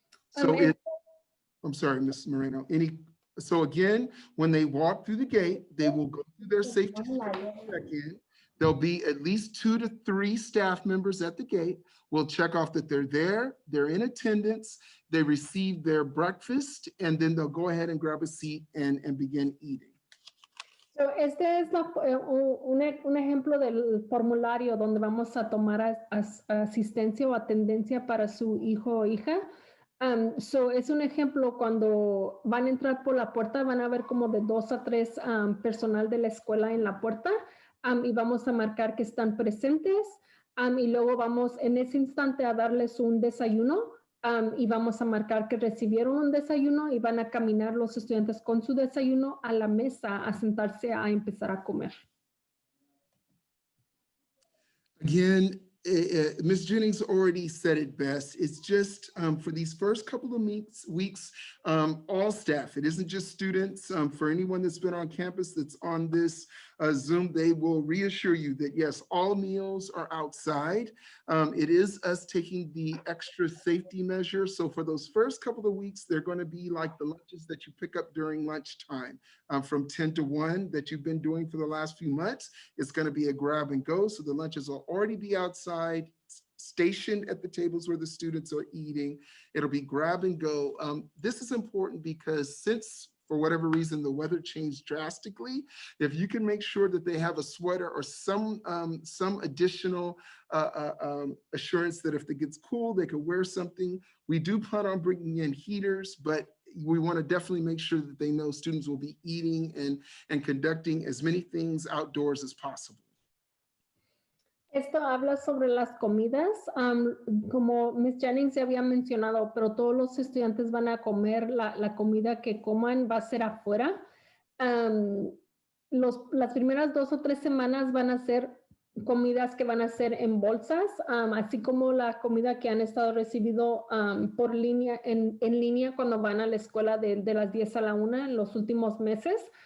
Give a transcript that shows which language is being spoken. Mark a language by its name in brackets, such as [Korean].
[English] So I'm sorry, Ms. Moreno, so again, when they walk through the gate, they will go through their safety check-in. There'll be at least 2 to 3 staff members at the gate. We'll check off that they're there, they're in attendance, they receive their breakfast, and then they'll go ahead and grab a seat and begin eating. [Spanish] So, este es un ejemplo del formulario donde vamos a tomar asistencia o atendencia para su hijo o hija. So es un ejemplo cuando van a entrar por la puerta, van a ver como de 2 a 3 personal de la escuela en la puerta y vamos a marcar que están presentes y luego vamos en ese instante a darles un desayuno y vamos a marcar que recibieron un desayuno y van a caminar los estudiantes con su desayuno a la mesa a sentarse a empezar a comer. [English] Again, Ms. Jennings already said it best. It's just for these first couple of weeks, all staff, it isn't just students. For anyone that's been on campus that's on this Zoom, they will reassure you that yes, all meals are outside. It is us taking the extra safety measures. So for those first couple of weeks, they're going to be like the lunches that you pick up during lunchtime from 10 to 1 that you've been doing for the last few months. It's going to be a grab and go. So the lunches will already be outside, stationed at the tables where the students are eating. It'll be grab and go. This is important because since for whatever reason, the weather changed drastically. If you can make sure that they have a sweater or some additional assurance that if it gets cool, they could wear something. We do plan on bringing in heaters, but we want to definitely make sure that they know students will be eating and conducting as many things outdoors as possible. [Spanish] Esto habla sobre las comidas, como Ms. Jennings ya había mencionado, pero todos los estudiantes van a comer la comida que coman, va a ser afuera. Las primeras 2 o 3 semanas van a ser comidas que van a ser en bolsas, así como la comida que han estado recibiendo por línea, en línea cuando van a la escuela de las 10 a la 1 en los últimos meses.